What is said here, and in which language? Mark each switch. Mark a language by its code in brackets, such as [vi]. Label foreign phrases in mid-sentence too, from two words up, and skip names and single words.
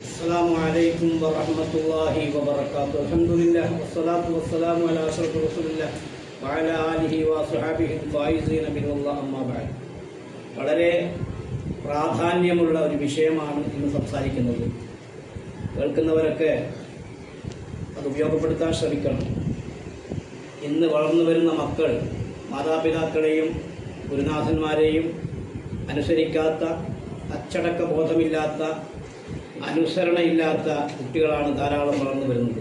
[ar] السلام عليكم ورحمة الله وبركاته. الحمد لله والصلاة والسلام على أشرف رسول الله وعلى آله وصحبه الفائزين بالله أما بعد. [ml] വളരെ പ്രാധാന്യമുള്ള ഒരു വിഷയമാണ് ഇന്ന് സംസാരിക്കുന്നത്. കേൾക്കുന്നവരൊക്കെ അത് ഉപയോഗപ്പെടുത്താൻ ശ്രമിക്കണം. ഇന്ന് വളർന്നു വരുന്ന മക്കൾ മാതാപിതാക്കളെയും ഗുരുനാഥന്മാരെയും അനുസരിക്കാത്ത, അച്ചടക്ക ബോധമില്ലാത്ത, അനുസരണയില്ലാത്ത കുട്ടികളാണ് ധാരാളം വളർന്നു വരുന്നത്.